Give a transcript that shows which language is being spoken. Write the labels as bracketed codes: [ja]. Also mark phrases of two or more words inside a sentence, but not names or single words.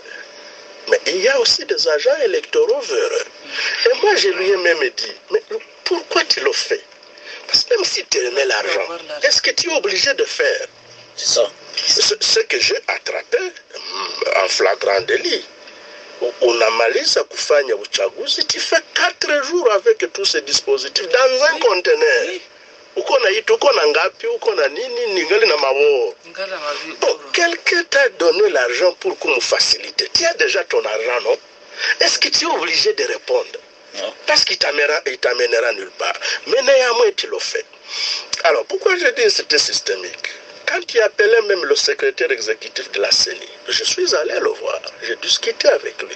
[fr] Mais il y a aussi des agents électoraux véreux. Et moi, je lui ai même dit, mais pourquoi tu le fais? Parce que même si tu remets l'argent, est-ce que tu es obligé de faire? C'est ça. Ce que j'ai attrapé en flagrant délit. On a [sw] malisa kufanya uchaguzi, [fr] tu fais 4 jours avec tous ces dispositifs dans un conteneur. [sw] Uko na itu, uko na ngapi, uko na nini, ningali na mabo. [fr] Bon, quelqu'un t'a donné l'argent pour qu'on me facilite. Tu as déjà ton argent, non? Est-ce que tu es obligé de répondre? Non. Parce qu'il t'amènera nulle part. Mais néanmoins, tu le fais. Alors, pourquoi je dis que c'était systémique? Quand tu appelais même le secrétaire exécutif de la CENI, je suis allé le voir, j'ai discuté avec lui.